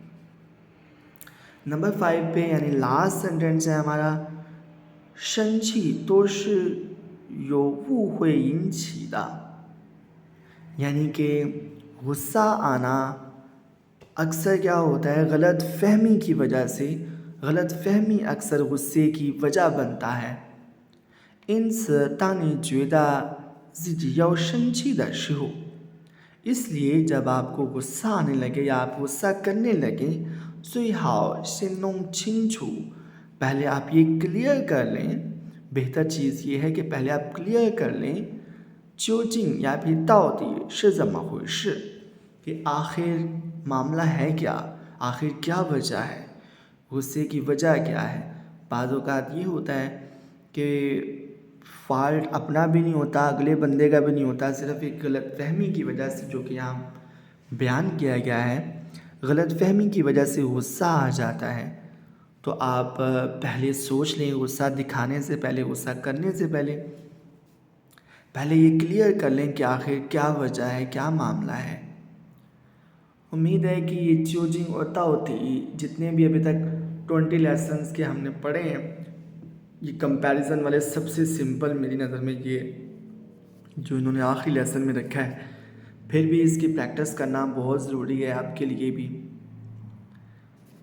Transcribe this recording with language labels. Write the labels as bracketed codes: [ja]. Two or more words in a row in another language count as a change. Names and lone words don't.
[ur] نمبر 5 پہ یعنی [en] last sentence [ur] ہے ہمارا [zh] 生气都是有误会引起的 [ur] یعنی کہ غصہ آنا اکثر کیا ہوتا ہے غلط فہمی کی وجہ سے. غلط فہمی اکثر غصے کی وجہ بنتا ہے. [zh] 因此当你觉得自己要生气的时候 [ur] اس لیے جب آپ کو غصہ آنے لگے یا آپ غصہ کرنے لگے [zh] 最好先弄清楚 [ur] پہلے آپ یہ کلیئر کر لیں. بہتر چیز یہ ہے کہ پہلے آپ کلیئر کر لیں 究竟 یا پھر [zh] 到底是怎么回事 [ur] کہ آخر معاملہ ہے کیا، آخر کیا وجہ ہے، غصے کی وجہ کیا ہے. باز اوقات یہ ہوتا ہے کہ فالٹ اپنا بھی نہیں ہوتا، اگلے بندے کا بھی نہیں ہوتا، صرف ایک غلط فہمی کی وجہ سے، جو کہ یہاں بیان کیا گیا ہے، غلط فہمی کی وجہ سے غصہ آ جاتا ہے. تو آپ پہلے سوچ لیں، غصہ دکھانے سے پہلے، غصہ کرنے سے پہلے یہ کلیئر کر لیں کہ آخر کیا وجہ ہے، کیا معاملہ ہے. امید ہے کہ یہ 究竟 اور 到底 جتنے بھی ابھی تک 20 لیسنز کے ہم نے پڑھے ہیں، یہ کمپیریزن والے سب سے سمپل میری نظر میں یہ جو انہوں نے آخری لیسن میں رکھا ہے. پھر بھی اس کی پریکٹس کرنا بہت ضروری ہے آپ کے لیے بھی.